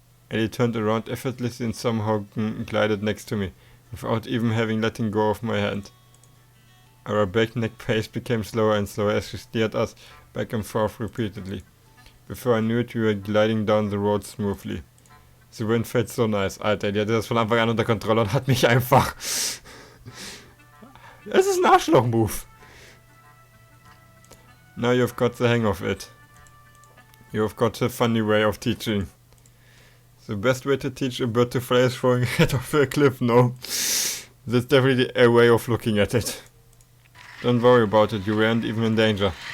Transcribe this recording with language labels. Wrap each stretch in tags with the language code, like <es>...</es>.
<en>Ellie turned around effortlessly and somehow glided next to me, without even having letting go of my hand. Our breakneck pace became slower and slower as she steered us back and forth repeatedly. Before I knew it, we were gliding down the road smoothly. The wind felt so nice.</en> <de>Alter, die hatte das von Anfang an unter Kontrolle und hat mich einfach... Es ist ein Arschloch-Move.</de> <en>Now you've got the hang of it. You've got a funny way of teaching. The best way to teach a bird to fly is throwing it off a cliff, no. That's definitely a way of looking at it. Don't worry about it, you weren't even in danger.</en>